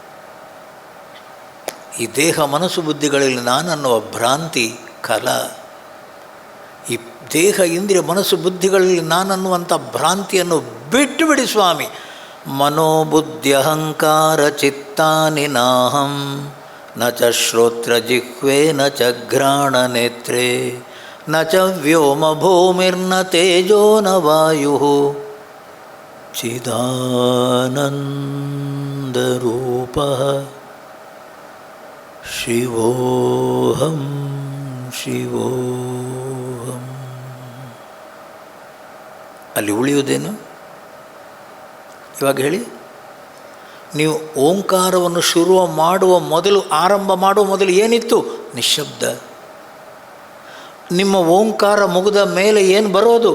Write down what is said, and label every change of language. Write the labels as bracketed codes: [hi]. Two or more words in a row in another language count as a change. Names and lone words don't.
[kn] ಈ ದೇಹ ಮನಸ್ಸು ಬುದ್ಧಿಗಳಲ್ಲಿ ನಾನನ್ನುವ ಭ್ರಾಂತಿ ಕಲಾ. ಈ ದೇಹ ಇಂದ್ರಿಯ ಮನಸ್ಸು ಬುದ್ಧಿಗಳಲ್ಲಿ ನಾನನ್ನುವಂಥ ಭ್ರಾಂತಿಯನ್ನು ಬಿಟ್ಟು ಬಿಡಿ ಸ್ವಾಮಿ. [sa] ಮನೋಬುದ್ಧ್ಯಹಂಕಾರ ಚಿತ್ತಾನಿ ನಾಹಂ ನ ಚ ಶ್ರೋತ್ರ ಜಿಹ್ವೆ ನ ಚ ಘ್ರಾಣ ನೇತ್ರೇ ನ ಚ ವ್ಯೋಮ ಭೂಮಿರ್ನ ತೇಜೋ ನ ವಾಯು ಚಿದಾನಂದರೂಪಃ ಶಿವೋಹಂ ಶಿವೋಹಂ. [kn] ಅಲ್ಲಿ ಉಳಿಯುವುದೇನು? ಇವಾಗ ಹೇಳಿ. ನೀವು ಓಂಕಾರವನ್ನು ಶುರು ಮಾಡುವ ಮೊದಲು, ಆರಂಭ ಮಾಡುವ ಮೊದಲು ಏನಿತ್ತು? ನಿಶ್ಶಬ್ದ. ನಿಮ್ಮ ಓಂಕಾರ ಮುಗಿದ ಮೇಲೆ ಏನು ಬರೋದು?